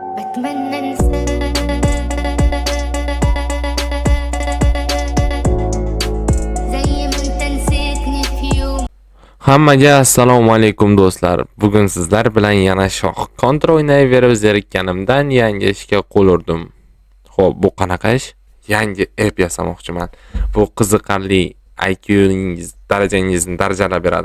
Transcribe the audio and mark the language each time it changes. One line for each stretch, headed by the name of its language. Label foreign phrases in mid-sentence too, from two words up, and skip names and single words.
Arabic: أتمنى أنساك زي ما أنت نسيتني في يوم.
Uzbek: Hammaga assalomu alaykum do'stlar. Bugun sizlar bilan yana shoh kontra o'ynayverib zerikkanimdan yangi ishga qo'l urdim. Xo'p, bu qanaqa ish? Yangi app yasamoqchiman. Bu qiziqarli IQ'ningiz darajangizni darajalab beradi.